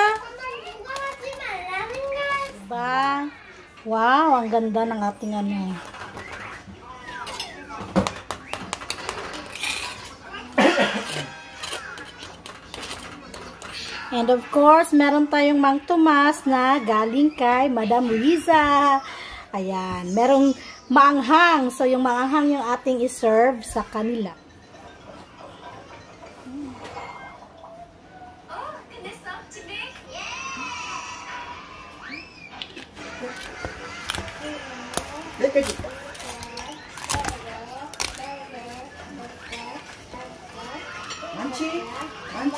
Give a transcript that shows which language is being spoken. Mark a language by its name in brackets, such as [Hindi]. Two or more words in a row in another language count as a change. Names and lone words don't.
[Korean] 엄마 이거 하지 말라는 거. [Filipino] Ba? Wow, ang ganda ng ating ano. [English] And of course, [Filipino] meron tayong Mang Tomas na galing kay Madam Riza. Ayan, merong maanghang. So, yung maanghang yung ating iserve sa kanila. [Korean] 몇 개 줄까? 많지? 많지?